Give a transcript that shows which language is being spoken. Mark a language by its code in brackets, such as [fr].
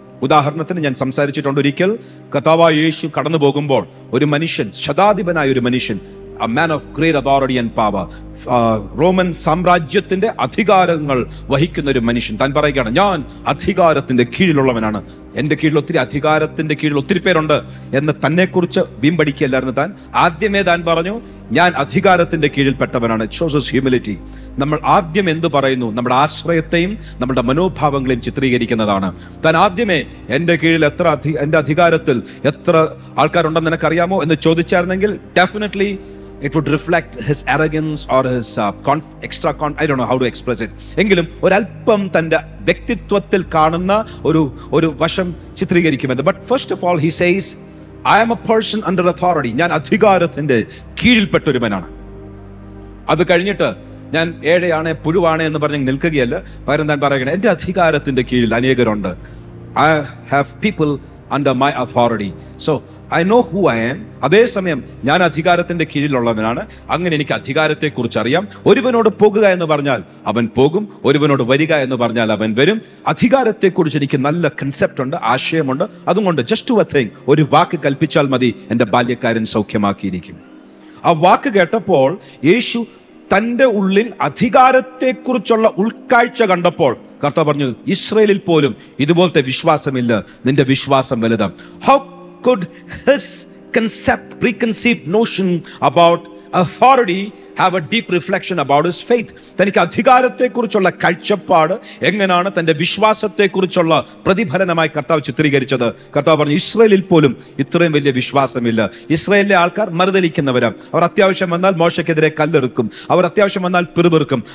[ml] ഉദാഹരണത്തിന് ഞാൻ സംസാരിച്ചിട്ടുണ്ട്, ഒരിക്കൽ കർത്താവായ യേശു കടന്നു പോകുമ്പോൾ ഒരു മനുഷ്യൻ, ശതാധിപനായ ഒരു മനുഷ്യൻ, [en] a man of great authority and power, [ml] Roman സാമ്രാജ്യത്തിന്റെ അധികാരങ്ങൾ വഹിക്കുന്ന ഒരു മനുഷ്യൻ താൻ പറയുകയാണ്, ഞാൻ അധികാരത്തിന്റെ കീഴിലുള്ളവനാണ്, എൻ്റെ കീഴിൽ ഒത്തിരി, അധികാരത്തിന്റെ കീഴിൽ ഒത്തിരി പേരുണ്ട് എന്ന് തന്നെക്കുറിച്ച് വീമ്പടിക്കുകയല്ലായിരുന്നു താൻ. ആദ്യമേ താൻ പറഞ്ഞു, ഞാൻ അധികാരത്തിന്റെ കീഴിൽപ്പെട്ടവനാണ്. [en] It shows humility. [ml] നമ്മൾ ആദ്യം എന്ത് പറയുന്നു, നമ്മുടെ ആശ്രയത്തെയും നമ്മുടെ മനോഭാവങ്ങളെയും ചിത്രീകരിക്കുന്നതാണ്. താൻ ആദ്യമേ എൻ്റെ കീഴിൽ എൻ്റെ അധികാരത്തിൽ എത്ര ആൾക്കാരുണ്ടെന്ന് നിനക്കറിയാമോ എന്ന് ചോദിച്ചായിരുന്നെങ്കിൽ [en] Definitely it would reflect his arrogance or his I don't know how to express it. [ml] എങ്കിലും ഒരല്പം തൻ്റെ വ്യക്തിത്വത്തിൽ കാണുന്ന ഒരു വശം ചിത്രീകരിക്കുമെന്ന്. [en] But first of all he says, I am a person under authority. [ml] ഞാൻ അധികാരത്തിന്റെ കീഴിൽപ്പെട്ടൊരുവനാണ്. അത് കഴിഞ്ഞിട്ട് ഞാൻ ഏഴയാണ്, പുഴുവാണ് എന്ന് പറഞ്ഞ് നിൽക്കുകയല്ല. പകരം താൻ പറയുകയാണ്, എൻ്റെ അധികാരത്തിന്റെ കീഴിൽ അനേകരുണ്ട്. [en] I have people under my authority. So I know who I am. [ml] അതേസമയം ഞാൻ അധികാരത്തിന്റെ കീഴിലുള്ളവനാണ്. അങ്ങനെ എനിക്ക് അധികാരത്തെക്കുറിച്ച് അറിയാം. ഒരുവനോട് പോകുക എന്ന് പറഞ്ഞാൽ അവൻ പോകും, ഒരുവനോട് വരിക എന്ന് പറഞ്ഞാൽ അവൻ വരും. അധികാരത്തെക്കുറിച്ച് എനിക്ക് നല്ല കൺസെപ്റ്റ് ഉണ്ട്, ആശയമുണ്ട്. അതുകൊണ്ട് [en] just to think, [ml] ഒരു വാക്ക് കൽപ്പിച്ചാൽ മതി, എൻ്റെ ബാല്യക്കാരൻ സൗഖ്യമാക്കിയിരിക്കും. ആ വാക്ക് കേട്ടപ്പോൾ യേശു തൻ്റെ ഉള്ളിൽ അധികാരത്തെക്കുറിച്ചുള്ള ഉൾക്കാഴ്ച കണ്ടപ്പോൾ കർത്താവ് പറഞ്ഞു, ഇസ്രായേലിൽ പോലും ഇതുപോലത്തെ വിശ്വാസമില്ല, നിന്റെ വിശ്വാസം വലുതാണ്. [en] How could his preconceived notion about authority have a deep reflection about his faith? [ml] തനിക്ക് അധികാരത്തെക്കുറിച്ചുള്ള കാഴ്ചപ്പാട് എങ്ങനെയാണ് തൻ്റെ വിശ്വാസത്തെക്കുറിച്ചുള്ള പ്രതിഫലനമായി കർത്താവ് ചിത്രീകരിച്ചത്? കർത്താവ് പറഞ്ഞു, ഇസ്രായേലിൽ പോലും ഇത്രയും വലിയ വിശ്വാസമില്ല. ഇസ്രായേലിലെ ആൾക്കാർ മറുതലിക്കുന്നവരാണ്. അവർ അത്യാവശ്യം വന്നാൽ മോശയ്ക്കെതിരെ കല്ലെറുക്കും, അവർ അത്യാവശ്യം വന്നാൽ പിറുപിറുക്കും.